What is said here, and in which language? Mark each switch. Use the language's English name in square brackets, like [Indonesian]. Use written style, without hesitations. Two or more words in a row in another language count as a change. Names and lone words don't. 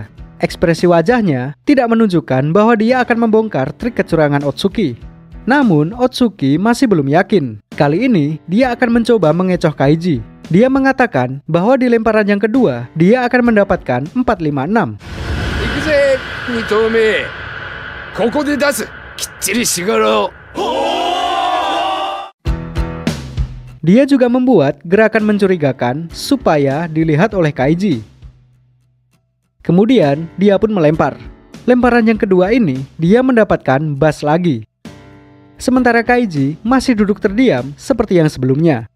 [Indonesian] Ekspresi wajahnya tidak menunjukkan bahwa dia akan membongkar trik kecurangan Otsuki. Namun, Otsuki masih belum yakin. Kali ini, dia akan mencoba mengecoh Kaiji. Dia mengatakan bahwa di lemparan yang kedua, dia akan mendapatkan 456. [Japanese] Ikuze, 2 投目。ここで出す。きっちりしがろう。 [Indonesian] Dia juga membuat gerakan mencurigakan supaya dilihat oleh Kaiji. Kemudian, dia pun melempar. Lemparan yang kedua ini, dia mendapatkan bas lagi. Sementara Kaiji masih duduk terdiam seperti yang sebelumnya.